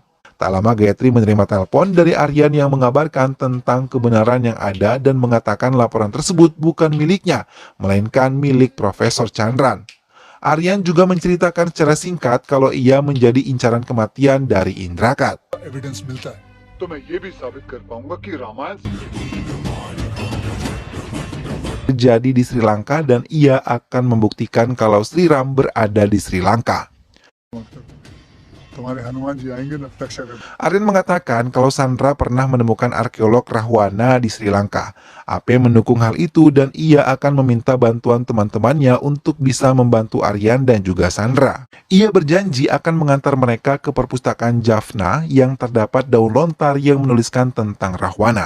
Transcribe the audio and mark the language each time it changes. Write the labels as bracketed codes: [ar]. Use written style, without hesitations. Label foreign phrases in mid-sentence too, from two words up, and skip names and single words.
[id] Tak lama Gayatri menerima telepon dari Aryan yang mengabarkan tentang kebenaran yang ada dan mengatakan laporan tersebut bukan miliknya, melainkan milik Profesor Chandran. Aryan juga menceritakan secara singkat kalau ia menjadi incaran kematian dari Indrakat. [hi] एविडेंस मिलता है तो मैं ये भी साबित कर पाऊंगा कि रामायण [id] Terjadi di Sri Lanka dan ia akan membuktikan kalau Sri Ram berada di Sri Lanka. [hi] तुम्हारे हनुमान जी आएंगे ना रक्षा कर [id] Aryan mengatakan kalau Sandra pernah menemukan arkeolog Rahwana di Sri Lanka. AP mendukung hal itu dan ia akan meminta bantuan teman-temannya untuk bisa membantu Aryan dan juga Sandra. Ia berjanji akan mengantar mereka ke perpustakaan Jaffna yang terdapat daun lontar yang menuliskan tentang Rahwana.